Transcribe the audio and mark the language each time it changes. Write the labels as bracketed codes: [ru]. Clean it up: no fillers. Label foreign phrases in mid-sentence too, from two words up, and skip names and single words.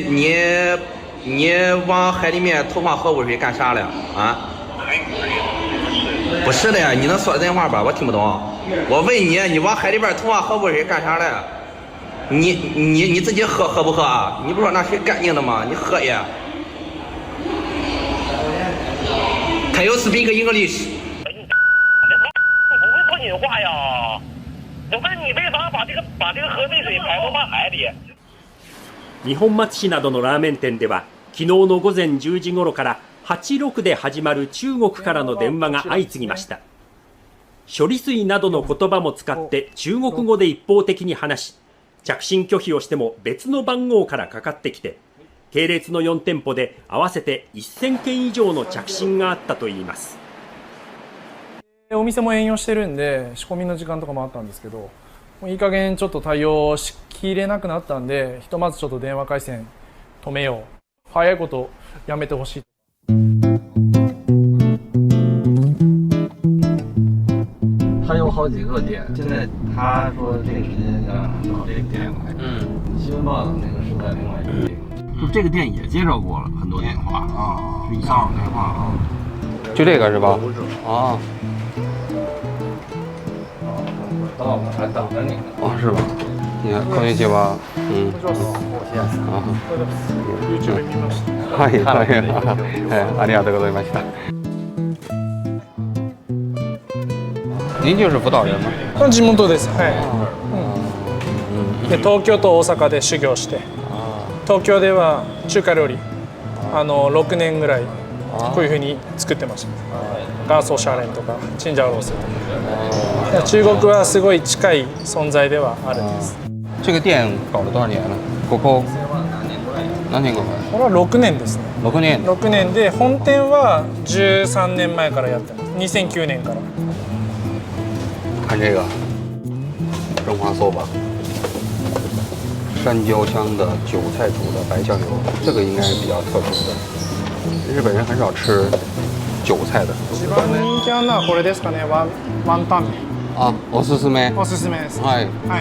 [zh] 你往海里面投放核污水干啥了啊？不是的呀，你能说人话吧？我听不懂。我问你，你往海里边投放核污水干啥了？你自己喝不喝啊？你不说那水干净的吗？你喝呀。 [en] Can you speak English？ [zh] 你不会说你话呀？我问你为啥把这个核废水排到大海里？ [ja] 二本松市などのラーメン店では昨日の午前10時頃から86で始まる中国からの電話が相次ぎました。処理水などの言葉も使って中国語で一方的に話し、着信拒否をしても別の番号からかかってきて、系列の4店舗で合わせて1000件以上の着信があったといいます。お店も営業してるんで仕込みの時間とかもあったんですけど、もういい加減ちょっと対応しきれなくなったんで、ひとまずちょっと電話回線止めよう、早いことやめてほしい。 [zh] 他有好几个店，现在他说这个时间让找这个店来。新闻报道那个是在另外一个地方，就这个店也接到过了很多电话啊，是1号电话啊，就这个是吧？啊。到了，还等着你呢。哦，是吧？你看， [ja] こんにちは。あ、 YouTube 見ました。はい、はい、ありがとうございました。 [zh] 您就是福岛人吗？ [ja] 地元です。はい。で東京と大阪で修行して、東京では中華料理6年ぐらいこういう風に作ってました。ガーソーシャーレンとかチンジャオロースとか。中国はすごい近い存在ではあるんです。 [zh] 这个店搞了多少年了？ [ja] ここ何年か前？これは6年ですね。 6年。 6年で本店は13年前からやってます。2009年から。 [zh] 看这个中华寿吧，山椒香的韭菜煮的白酱油，这个应该是比较特殊的。日本人很少吃韭菜的。 [ja] 一番人気あるのはこれですかね。ワンタン麺。あ、おすすめ。おすすめです。はい。はい。